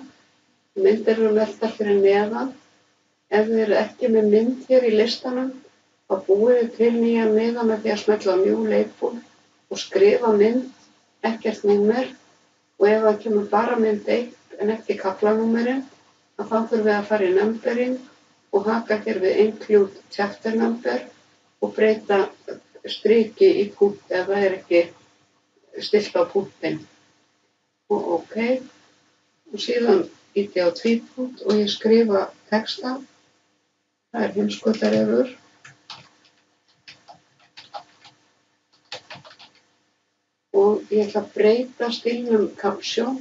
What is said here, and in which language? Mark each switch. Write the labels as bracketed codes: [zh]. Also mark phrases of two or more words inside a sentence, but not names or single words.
[is] Myndir eru merktar fyrir neðan. Ef þið eru ekki með mynd hér í listanum, þá búið þið til nýjan miða með því að smella [en] new label [is] og skrifa mynd, ekkert númer og ef það kemur bara mynd 1 en ekki kaflanúmerin, þá þurfum við að fara í numbering og haka hér við [en] include chapter number [is] og breyta striki í punkt ef það er ekki stillt á punktinn. Og OK. Og síðan ýti ég á tvípunkt og ég skrifa texta. Það er heimskautarefur. Og ég ætla að breyta stílnum caption.